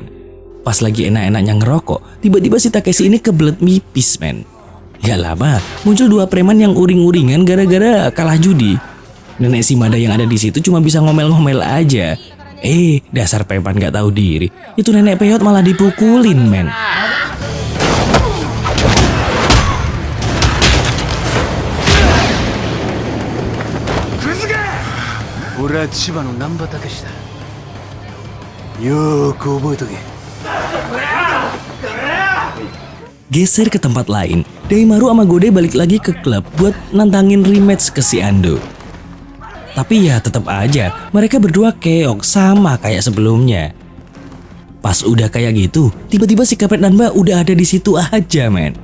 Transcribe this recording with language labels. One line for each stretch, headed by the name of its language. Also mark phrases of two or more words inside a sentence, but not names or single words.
Indonesian: Pas lagi enak-enaknya ngerokok, tiba-tiba si Takeshi ini kebelet mipis, men. Gak lama, muncul dua preman yang uring-uringan gara-gara kalah judi. Nenek Shimada yang ada di situ cuma bisa ngomel-ngomel aja. Dasar preman gak tahu diri. Itu nenek peyot malah dipukulin, men.
Japanese: 俺は千葉の難波武史だ。よーく覚えとけ。
Indonesian: Geser ke tempat lain, Daimaru sama Gode balik lagi ke klub buat nantangin rematch ke si Ando. Tapi ya tetap aja, mereka berdua keok sama kayak sebelumnya. Pas udah kayak gitu, tiba-tiba si Kampret Nanba udah ada di situ aja, men.